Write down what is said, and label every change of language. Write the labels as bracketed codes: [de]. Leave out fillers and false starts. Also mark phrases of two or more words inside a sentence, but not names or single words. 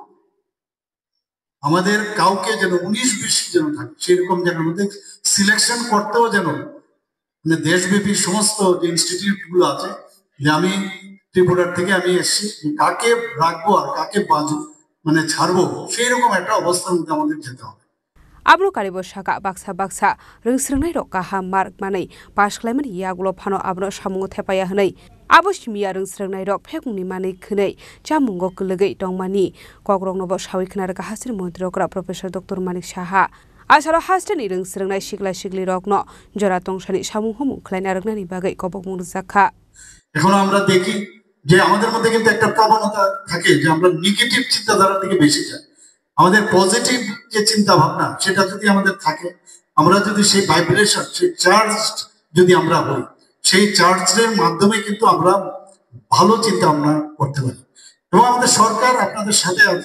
[bn] আমাদের কাউকে যেন 19-20 যেন থাকে সেরকম জায়গার মধ্যে সিলেকশন করতেও যেন মানে দেশব্যাপী সমস্ত যে ইনস্টিটিউট গুলো আছে যে আমি ত্রিপুরার থেকে আমি এসেছি কাকে রাখবো আর কাকে মানে ছাড়বো সেই রকম একটা অবস্থার মধ্যে আমাদের যেতে হবে [trp] Abro karibo shaka baksa ringsringnai rok kaha mark manai pas klaiman yagulo phano abro samungo thepaya hnai abo simia ringsringnai rok phekungni manai khunai chamungo klegei tongmani kogrong nobo sawi khnar ka hasir mantri okra professor Dr. Manik Shaha asalo hasteni ringsringnai sikli rok no jora tongsani samung humu khlaina raknani bagai kobok murjakha [bn] এখন আমরা দেখি যে আমাদের মধ্যে কিন্তু একটা প্রবণতা থাকে যে আমরা নেগেটিভ চিন্তাধারা থেকে বেশি যাই আমাদের পজিটিভ যে চিন্তা ভাবনা সেটা যদি আমাদের থাকে আমরা যদি সেই ভাইব্রেশন সেই চার্জ যদি আমরা হই সেই চার্জের মাধ্যমে কিন্তু আমরা ভালো চিন্তা ভাবনা করতে পারি এবং আমাদের সরকার আপনাদের সাথে আছে